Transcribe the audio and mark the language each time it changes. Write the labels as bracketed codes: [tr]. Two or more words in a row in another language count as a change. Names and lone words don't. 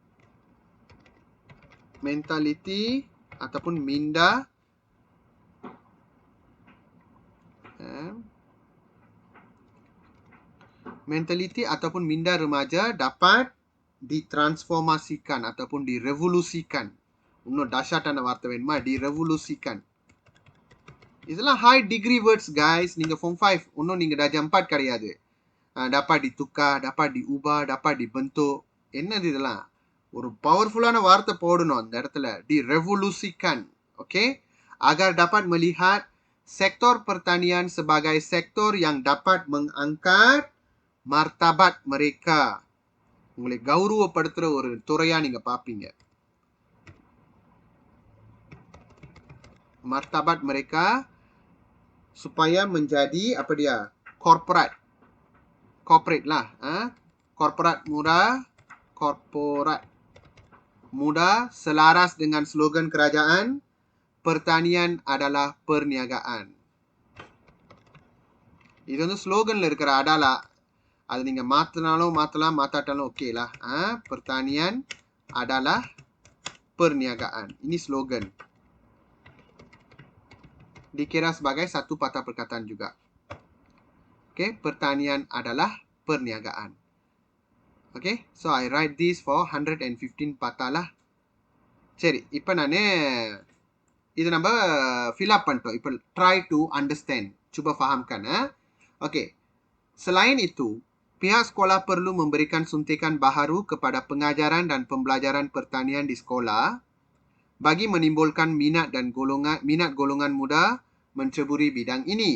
[ms] Mentality ataupun minda mentality ataupun minda remaja dapat ditransformasikan ataupun direvolusikan. [ta] இன்னும் dahsyataன வார்த்தை வேணுமா? direvolusikan. இதெல்லாம் [en] high degree words guys. [ta] நீங்கள் form 5 இன்னும் நீங்கள் darjah 4 கிடையாது. [ms] dapat ditukar, dapat diubah, dapat dibentuk. [ta] என்னது இதெல்லாம்? ஒரு பவர்ஃபுல்லான வார்த்தை போடணும் அந்த இடத்துல. direvolusikan. ஓகே, [ms] agar dapat melihat sektor pertanian sebagai sektor yang dapat mengangkat martabat mereka. [ta] உங்களை கௌரவப்படுத்துற ஒரு துறையா நீங்க பாப்பீங்க. [ms] martabat mereka supaya menjadi apa dia? corporate lah. Korporat muda selaras dengan slogan kerajaan, pertanian adalah perniagaan. [ta] இது வந்து ஸ்லோகன்ல இருக்கிற அடாலா. அது நீங்க மாத்தலாம், மாத்தாட்டாலும் ஓகேலா. [ms] pertanian adalah perniagaan. Ini slogan. Dikira sebagai satu patah perkataan juga. Okay, pertanian adalah perniagaan. [en] Okay, so I write this for 115 [ms] patah lah. [ta] சரி, இப்போ நான் இது நம்ம [en] fill up [ta] பண்ணிட்டோம். இப்போ [en] try to understand. [ms] Cuba fahamkan. Okay, selain itu, pihak sekolah perlu memberikan suntikan baharu kepada pengajaran dan pembelajaran pertanian di sekolah bagi menimbulkan minat golongan muda menceburi bidang ini.